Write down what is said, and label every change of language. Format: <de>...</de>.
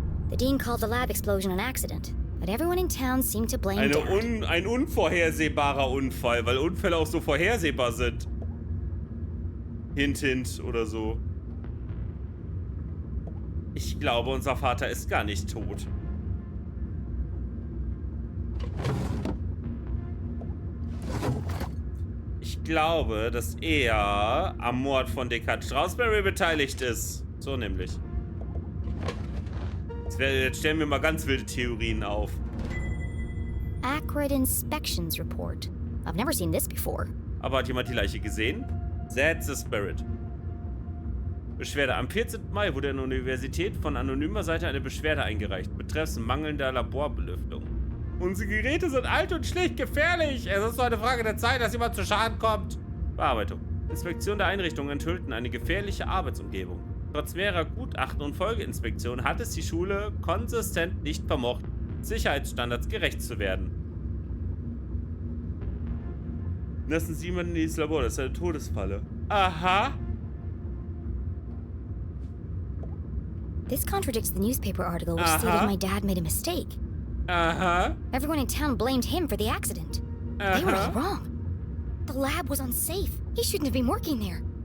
<en>The dean called the lab explosion an accident, but everyone in town seemed to blame Dad.</en> <de>Ein unvorhersehbarer Unfall, weil Unfälle auch so vorhersehbar sind. Hint, hint oder so. Ich glaube, unser Vater ist gar nicht tot. Ich glaube, dass er am Mord von Dekan Strasberry beteiligt ist. So nämlich. Jetzt stellen wir mal ganz wilde Theorien auf.</de> <en>Accurate inspections report. I've never seen this before.</en> <de>Aber hat jemand die Leiche gesehen?</de> <en>That's the spirit.</en> <de>Beschwerde. Am 14. Mai wurde an der Universität von anonymer Seite eine Beschwerde eingereicht, betreffend mangelnder Laborbelüftung. Unsere Geräte sind alt und schlicht gefährlich. Es ist nur eine Frage der Zeit, dass jemand zu Schaden kommt. Bearbeitung. Inspektion der Einrichtungen enthüllten eine gefährliche Arbeitsumgebung. Trotz mehrerer Gutachten und Folgeinspektionen hat es die Schule konsistent nicht vermocht, Sicherheitsstandards gerecht zu werden. Lassen Sie jemanden in dieses Labor, das ist eine Todesfalle. Aha.</de> <en>This contradicts the newspaper article which stated my dad made a mistake. Aha. Everyone in town blamed him for the accident. They were all wrong. The lab was unsafe. He shouldn't have been working there.</en>